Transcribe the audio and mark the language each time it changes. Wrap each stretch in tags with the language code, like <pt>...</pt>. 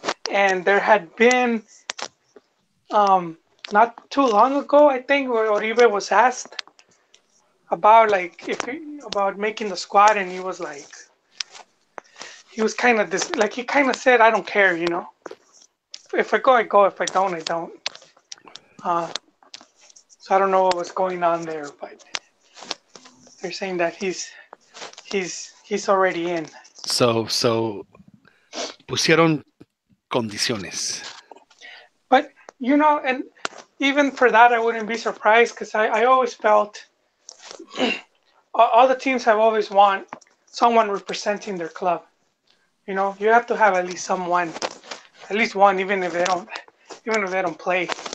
<en>And there had been not too long ago, I think, where Oribe was asked about about making the squad, and he was like, he kind of said, I don't care, If I go, I go. If I don't, I don't. So I don't know what was going on there, but they're saying that he's already in.</en> <es>So pusieron condiciones.</es> <en>But and even for that, I wouldn't be surprised because I always felt all the teams have always want someone representing their club. You have to have at least one, even if they don't play.</en>